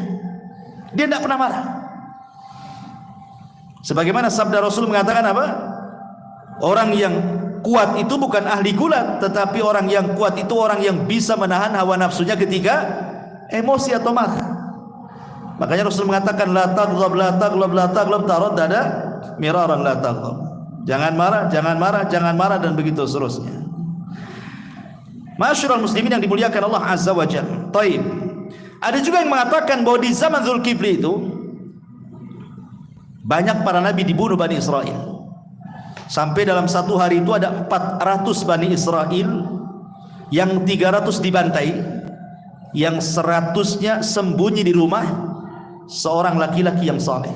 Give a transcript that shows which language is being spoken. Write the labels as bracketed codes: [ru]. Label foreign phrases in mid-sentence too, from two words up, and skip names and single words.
[id] Dia tidak pernah marah. Sebagaimana sabda Rasul mengatakan apa? Orang yang kuat itu bukan ahli gulat, tetapi orang yang kuat itu orang yang bisa menahan hawa nafsunya ketika emosi atau marah. Makanya Rasul mengatakan [ar] لا تغضب لا تغضب لا تغضب تردد مرارا لا تغضب. [id] Jangan marah, jangan marah, jangan marah, dan begitu seterusnya. [ar] معاشر المسلمين [id] yang dimuliakan Allah [ar] عز وجل. [id] Taib. Ada juga yang mengatakan bahwa di zaman Dzulkifli itu banyak para nabi dibunuh Bani Israel. Sampai dalam satu hari itu ada 400 Bani Israel, yang 300 dibantai, yang 100-nya sembunyi di rumah seorang laki-laki yang saleh.